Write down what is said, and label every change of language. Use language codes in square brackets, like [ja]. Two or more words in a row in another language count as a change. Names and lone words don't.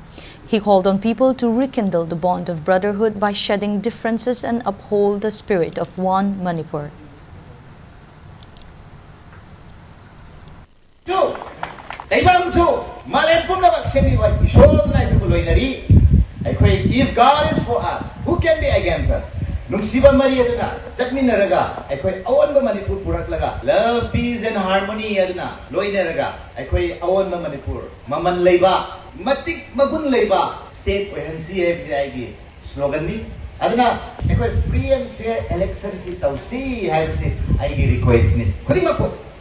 [en] He called on people to rekindle the bond of brotherhood by shedding differences and uphold the spirit of one Manipur. If God is for us, who can be against us? [mni] Nungsiba Maria aduna, Jatmina raga, Akoi Awan Manipur Puraklaga, [en] love, peace and harmony [mni] aduna, Loina raga, Akoi Awan Manipur, Maman Leba, Matik Magun Leba, [en] State Coherency [mni] FCID, slogan me, aduna, Akoi [en] free and fair elections, [mni] Tausi, [en] I say, I request [mni] me.